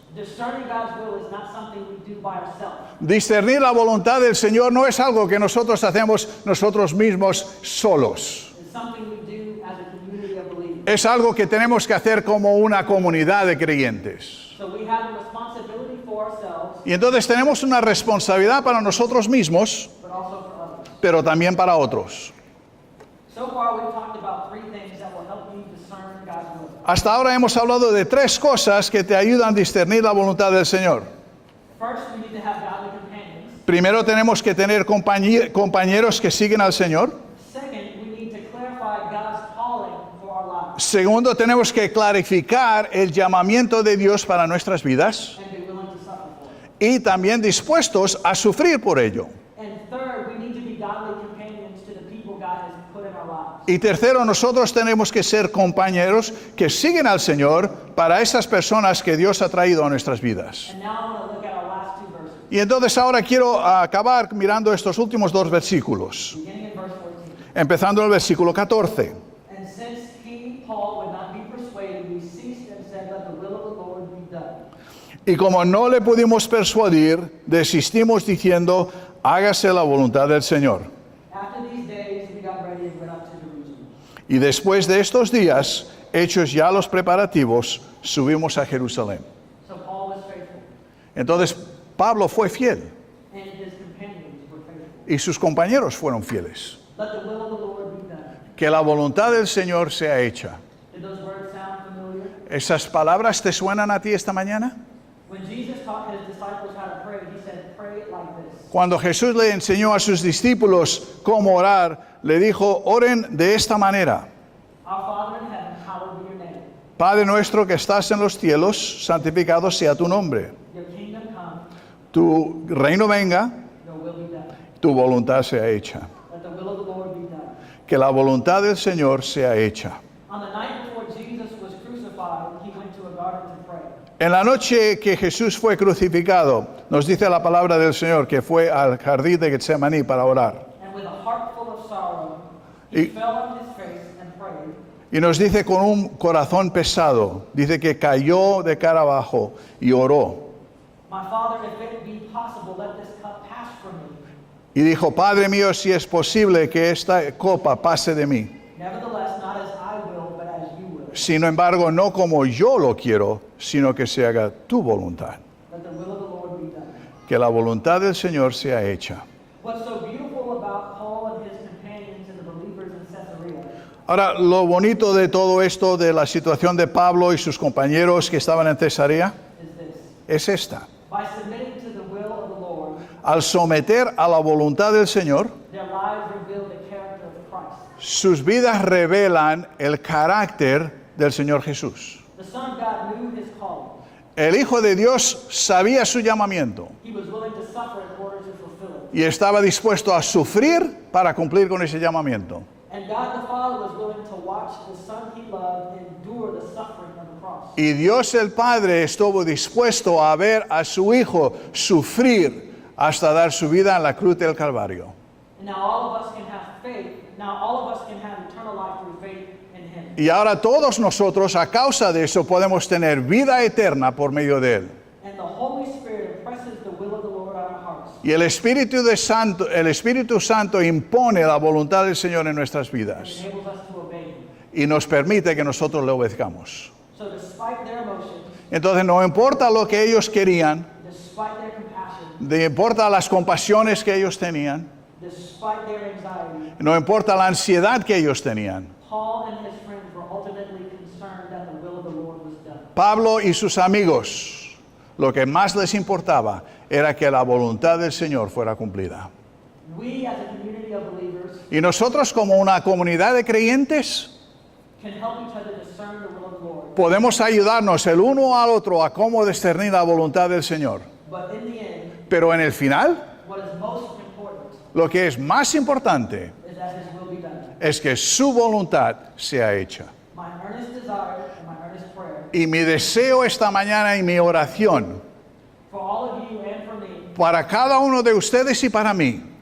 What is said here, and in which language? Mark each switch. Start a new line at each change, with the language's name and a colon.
English: Discerning God's will is not something we do by ourselves.
Spanish: Discernir la voluntad del Señor no es algo que nosotros hacemos nosotros mismos solos.
English: It's something we do as a community of believers.
Spanish: Es algo que tenemos que hacer como una comunidad de creyentes.
English: So we have a responsibility for ourselves,
Spanish: Y entonces tenemos una responsabilidad para nosotros mismos,
English: but also for others.
Spanish: pero también para otros.
English: So far, we've talked about three things that will help you discern God's will.
Spanish: Hasta ahora hemos hablado de 3 cosas que te ayudan a discernir la voluntad del Señor.
English: First, we need to have godly companions.
Spanish: Primero tenemos que tener compañeros que siguen al Señor.
English: Second, we need to clarify God's calling for our lives
Spanish: Segundo, tenemos que clarificar el llamamiento de Dios para nuestras vidas
English: and be willing to suffer for it.
Spanish: y también dispuestos a sufrir por ello.
English: And third, we need to be godly companions to the people God has put in our lives.
Spanish: Y tercero, nosotros tenemos que ser compañeros que siguen al Señor para esas personas que Dios ha traído a nuestras vidas.
English: And now I want to look at our last two verses,
Spanish: Y entonces ahora quiero acabar mirando estos últimos 2 versículos,
English: beginning in verse 14.
Spanish: empezando en el versículo 14.
English: And since he, Paul, would not be persuaded, we ceased and said, let the will of the Lord be done.
Spanish: Y como no le pudimos persuadir, desistimos diciendo, hágase la voluntad del Señor.
English: After these days, we got ready and went up to Jerusalem.
Spanish: Y después de estos días, hechos ya los preparativos, subimos a Jerusalén.
English: So Paul was faithful,
Spanish: Entonces Pablo fue fiel
English: and his companions were faithful.
Spanish: y sus compañeros fueron fieles.
English: Let the will of the Lord be done.
Spanish: Que la voluntad del Señor sea hecha.
English: Did those words sound familiar?
Spanish: ¿Esas palabras te suenan a ti esta mañana?
English: When Jesus taught his disciples how to pray, he said, pray like this.
Spanish: Cuando Jesús le enseñó a sus discípulos cómo orar, le dijo, oren de esta manera.
English: Our Father in heaven, hallowed be your name.
Spanish: Padre nuestro que estás en los cielos, santificado sea tu nombre.
English: Your kingdom come,
Spanish: Tu reino venga,
English: your will be done.
Spanish: tu voluntad sea hecha.
English: Let the will of the Lord be done.
Spanish: Que la voluntad del Señor sea hecha.
English: On the night before Jesus was crucified, he went to a garden to pray.
Spanish: En la noche que Jesús fue crucificado, nos dice la palabra del Señor que fue al jardín de Getsemaní para orar.
English: And with a heart full of sorrow, he fell on his face and prayed,
Spanish: Y nos dice con un corazón pesado, dice que cayó de cara abajo y oró.
English: my Father, if it be possible, let this cup pass from me.
Spanish: Y dijo, Padre mío, si es posible que esta copa pase de mí.
English: Nevertheless, not as I will, but as you will.
Spanish: Sin embargo, no como yo lo quiero, sino que se haga tu voluntad.
English: Let the will of the Lord be done.
Spanish: Que la voluntad del Señor sea hecha.
English: What's so beautiful about Paul and his companions and the believers in Caesarea
Spanish: Ahora, lo bonito de todo esto, de la situación de Pablo y sus compañeros que estaban en Cesarea,
English: is this.
Spanish: es esta.
English: By submitting to the will of the Lord,
Spanish: Al someter a la voluntad del Señor,
English: their lives reveal the character of Christ.
Spanish: sus vidas revelan el carácter del Señor Jesús.
English: The Son of God knew his calling.
Spanish: El Hijo de Dios sabía su llamamiento
English: He was willing to suffer in order to fulfill it.
Spanish: y estaba dispuesto a sufrir para cumplir con ese llamamiento.
English: And God the Father was willing to watch the Son he loved endure the suffering of the cross.
Spanish: Y Dios el Padre estuvo dispuesto a ver a su Hijo sufrir hasta dar su vida en la cruz del Calvario.
English: And now all of us can have faith. Now all of us can have eternal life through faith in him.
Spanish: Y ahora todos nosotros, a causa de eso, podemos tener vida eterna por medio de Él.
English: And the Holy Spirit impresses the will of the Lord on our hearts.
Spanish: Y el Espíritu Santo impone la voluntad del Señor en nuestras
English: And
Spanish: vidas
English: enables us to obey him.
Spanish: y nos permite que nosotros le obedezcamos.
English: So despite their emotions,
Spanish: Entonces no importa lo que ellos querían,
English: despite their compassion,
Spanish: no importa las compasiones que ellos tenían,
English: despite their anxiety,
Spanish: no importa la ansiedad que ellos tenían,
English: Paul and his friends were ultimately concerned that the will of the Lord was done.
Spanish: Pablo y sus amigos, lo que más les importaba era que la voluntad del Señor fuera cumplida.
English: We as a community of believers
Spanish: Y nosotros como una comunidad de creyentes
English: can help each other discern the will of the Lord.
Spanish: Podemos ayudarnos el uno al otro a cómo discernir la voluntad del Señor.
English: But in the end,
Spanish: Pero en el final,
English: what is most important
Spanish: lo que es más importante
English: is that His will be done.
Spanish: es que su voluntad sea hecha.
English: My earnest desire and my earnest prayer
Spanish: Y mi deseo esta mañana y mi oración
English: for all of you and for me
Spanish: para cada uno de ustedes y para mí